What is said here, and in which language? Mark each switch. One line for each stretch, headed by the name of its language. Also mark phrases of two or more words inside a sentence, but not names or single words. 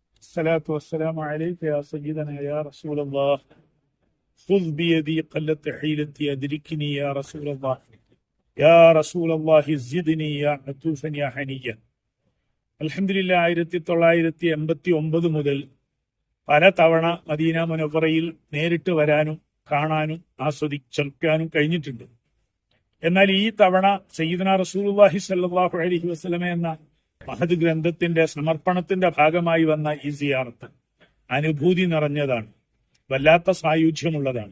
Arabic: الصلاة والسلام عليك يا سيدنا يا رسول الله خذ بيدي قلت حيلتي أدركني يا رسول الله يا رسول الله زدني يا عطوفا يا حنيا
Malayalam: അൽഹംദുലില്ലാ 1989 മുതൽ പല തവണ മദീന മുനവ്വറയിൽ നേരിട്ട് വരാനും കാണാനും ആസ്വദിക്കാനും കഴിഞ്ഞിട്ടുണ്ട്. എന്നാൽ ഈ തവണ സയ്യിദുനാ റസൂലുള്ളാഹി സ്വല്ലല്ലാഹു അലൈഹി വസല്ലമ എന്ന മഹദ് ഗ്രന്ഥത്തിന്റെ സമർപ്പണത്തിന്റെ ഭാഗമായി വന്ന ഈ സിയാറത്ത് അനുഭൂതി നിറഞ്ഞതാണ്, വല്ലാത്ത സായുജ്യമുള്ളതാണ്.